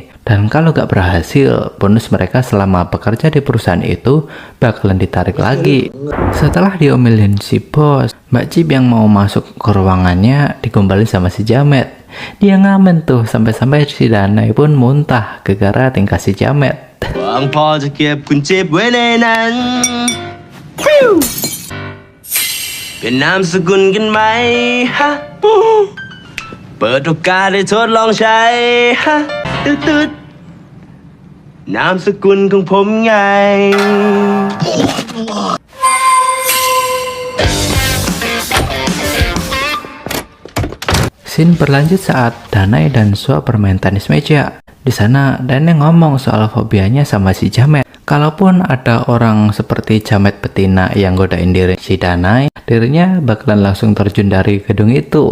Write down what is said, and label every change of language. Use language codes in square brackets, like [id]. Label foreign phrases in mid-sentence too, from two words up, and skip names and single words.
[id] Dan kalau gak berhasil, bonus mereka selama bekerja di perusahaan itu bakalan ditarik lagi. Setelah diomelin si bos, Mbak Cip yang mau masuk ke ruangannya digombalin sama si Jamet. Dia ngamen tuh sampai-sampai si Danai pun muntah gara-gara tingkah si Jamet. [th] หวังพอจะเก็บคุณจิ๊บไว้ในนั้นเป็นนามสกุลกันไหมฮะเปิดโอกาสให้ทดลองใช้ฮะตึ๊ดๆนามสกุลของผมไง [id] Scene berlanjut saat Danai dan Sua bermain tenis meja. Di sana, Danai ngomong soal fobianya sama si Jamet. Kalaupun ada orang seperti Jamet betina yang godain diri si Danai, dirinya bakalan langsung terjun dari gedung itu.